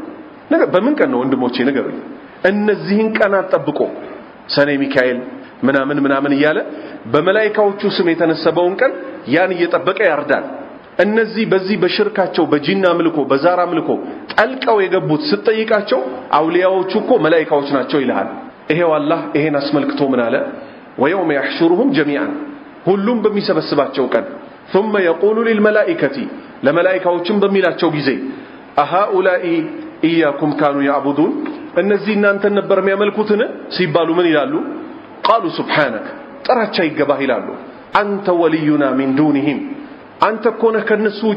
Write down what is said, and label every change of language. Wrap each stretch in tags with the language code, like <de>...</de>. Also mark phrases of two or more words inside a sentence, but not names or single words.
<am>በምን ቀን ነው ወንድሞቼ ንገሩኝ። እነዚህን ቀናት ጠብቆ ሰኔ ሚካኤል ምናምን ምናምን እያለ በመላእክቶቹ ስም የተነሰበውን ቀን ያን እየጠበቀ ያርዳል። እነዚህ በዚህ በሽርካቸው በጂን አምልኮ በዛር አምልኮ ጠልቀው የገቡት ስትጠይቃቸው አውሊያዎቹ እኮ መላእክቶች ናቸው ይልሃል። ይሄው አላህ ይሄን አስመልክቶ ምን አለ?</am> <ar>ويوم يحشرهم جميعا</ar> <am>ሁሉም በሚሰበስባቸው ቀን</am> <ar>ثم يقول للملائكة</ar> <am>ለመላእክቶችም በሚላቸው ጊዜ</am> <ar>أهؤلاء إياكم كانوا يعبدون</ar> <am>እነዚህ እናንተን ነበር የሚያመልኩትን ሲባሉ ምን ይላሉ?</am> <ar>قالوا سبحانك</ar> <am>ጥራቻ ይገባህ ይላሉ።</am> <ar>أنت ولينا من دونهم</ar> <am>አንተ እኮ ነህ ከነሱ ውጭ</am>